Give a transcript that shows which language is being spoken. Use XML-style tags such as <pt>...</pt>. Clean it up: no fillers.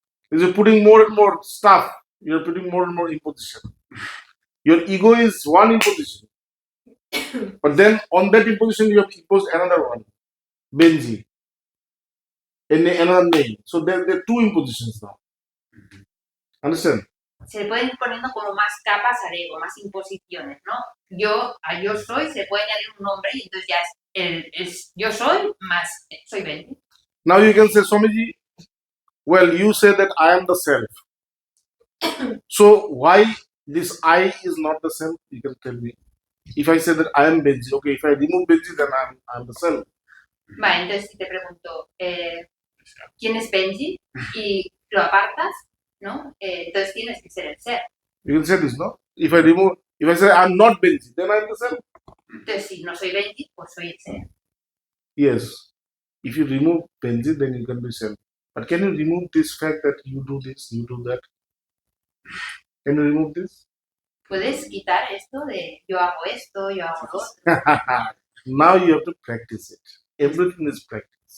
<en>You're putting more and more stuff. You're putting more and more imposition. Your ego is one imposition, but then on that imposition you have imposed another one, Benji, in another name. So there are two impositions now. Understand?</en> <es>Se le pueden ir poniendo como más capas al ego, más imposiciones, ¿no? A yo soy se puede añadir un nombre y entonces ya es yo soy más soy 20.</es> <en>Now you can say, Swamiji, well, you say that I am the self. So why this I is not the self? You can tell me. If I say that I am Benji, okay, if I remove Benji, then I'm the self.</en> <es>Vale, entonces si te pregunto, ¿quién es Benji? Y lo apartas, ¿no? Entonces tienes que ser el ser.</es> <en>You can say this, no? If I say I'm not Benji, then I'm the self.</en> <es>Entonces si no soy Benji, pues soy el ser.</es> <en>Yes. If you remove Benji, then you can be self. But can you remove this fact that you do this, you do that? Can you remove this?</en> <es>Puedes quitar esto de yo hago esto, yo hago lo otro.</es> <en>Now you have to practice it. Everything is practice.</en>